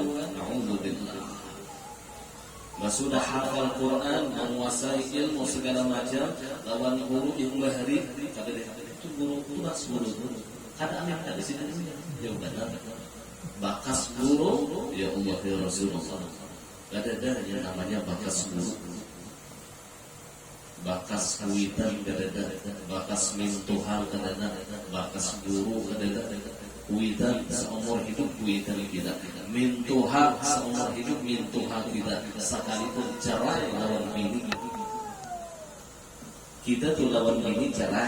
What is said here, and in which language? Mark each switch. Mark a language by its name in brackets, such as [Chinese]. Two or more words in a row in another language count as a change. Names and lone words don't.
[Banjar] Alhamdulillah. Sudah hafal Quran, menguasai ilmu segala macam, lawan guru yang bahari, kata dia itu guru tunas guru. Ada anak di sini, ya benar. Bakas guru, [Arabic] يا الله يا رسول الله. [Banjar] Ada yang namanya bakas guru. Bakas kuitan ada, bakas mintuhan ada, bakas guru ada. Kuitan seumur hidup kuitan kita, mintuha seumur hidup mintuha kita, sekalipun cerai lawan bini kita tuh lawan bini cerai.